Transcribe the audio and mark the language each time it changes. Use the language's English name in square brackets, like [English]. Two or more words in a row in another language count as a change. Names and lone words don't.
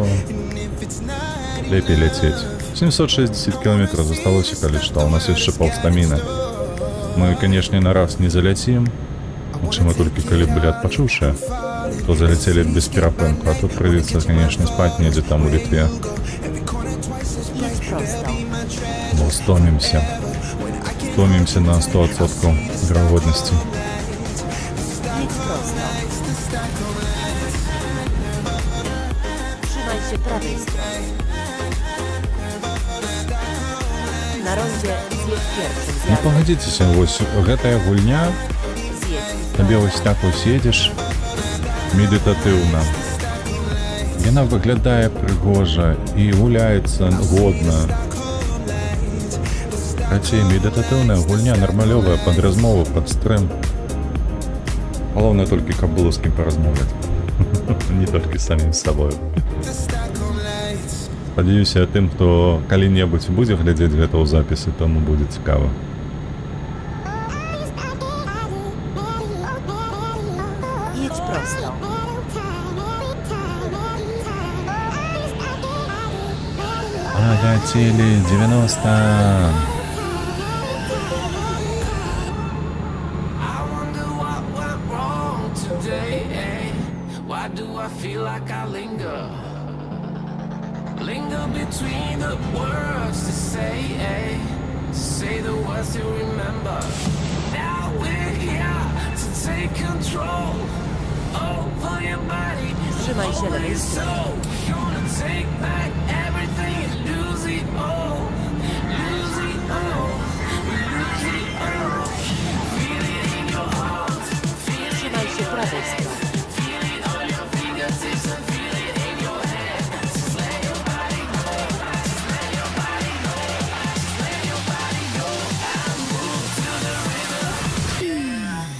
[Belarusian] Лепей ляцець. 760 километров засталося, калі што. У нас яшчэ паўстаміна. Мы, канешне, на раз не заляцім. Чым толькі калі былі адпачуўшыя, то заляцелі без перапынку. А тут прыйдзецца, канешне, спаць недзе там у Літве. [Polish] Jedź prosto. [Belarusian] Бо стомімся. Стомімся на 100% верагоднасці. [Polish] Jedź prosto. Trzymaj się prawej strony. Na rondzie zjedź pierwszym [Belarusian] Не [Polish] zjazdem. [Belarusian] погодзіцеся, вось гэтая гульня, [Polish] Zjedź [Belarusian] табе вось так вось едзеш медытатыўна. Яна выглядае прыгожа і гуляецца годна. Хацей медытатыўная гульня нармалёвая пад размову, пад стрым. Галоўнае толькі каб было з кім паразмаўляць. Не толькі самім з сабою. Спадзяюся, тым, хто калі-небудзь будзе глядзець гэта ў запісы, таму будзе цікава. [Polish] Jedź prosto. [Russian] Полетели 90. [English] I wonder what went wrong today, eh? Why do I feel like I linger? Linger between the words to say, eh? Say the words to remember. Now we're here to take control over your body, [Polish] Trzymaj się [English] over [Polish] lewej [English] your [Polish] strony. [English] soul. Gonna take back everything and lose it all. Lose it all. Lose it all. Feel it in your heart. Feel it [Polish] Trzymaj się prawej strony. [English] Feel it on your fingertips and feel it in your head. Just let your body go. Just let your body go. Just let your body go and move to the rhythm.